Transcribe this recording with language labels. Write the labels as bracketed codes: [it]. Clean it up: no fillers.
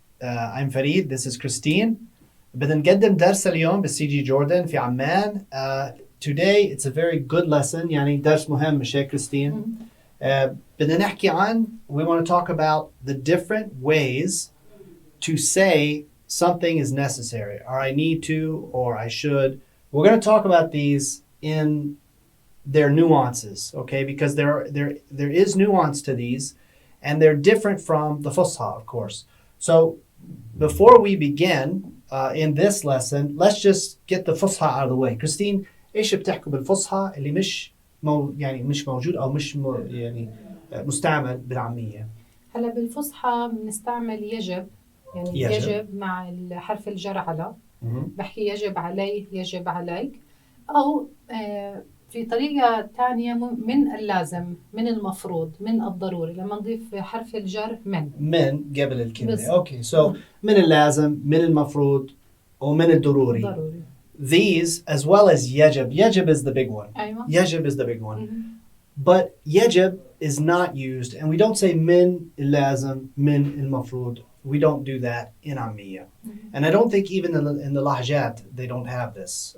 [en] I'm Farid, this is Christine. [ar] بدنا نقدم درس اليوم بالسي جي جوردن في عمان. [en] Today it's a very good lesson, [ar] يعني درس مهم مش هيك كريستين؟ بدنا نحكي عن, [en] we want to talk about the different ways to say something is necessary, or I need to, or I should. We're going to talk about these in their nuances, okay? Because there is nuance to these, and they're different from the Fusha, of course. So before we begin in this lesson, let's just get the Fusha out of the way. [ar] Christine, ايش بتحكوا بالفصحى اللي يعني مش موجود او مش يعني مستعمل بالعامية؟ هلا بالفصحى بنستعمل يجب، يعني يجب مع الحرف الجر على. بحكي يجب علي، يجب عليك. او في طريقة تانية من اللازم، من المفروض، من الضروري، لما نضيف حرف الجر من قبل الكلمة. Okay, so من اللازم، من المفروض، ومن الضروري. [en] These, as well as يجب. يجب is the big one. [ar] أيوة. [en] يجب is the big one. But يجب is not used, and we don't say [ar] من اللازم, من المفروض. [en] We don't do that in عامية. And I don't think even in the lahjat, they don't have this.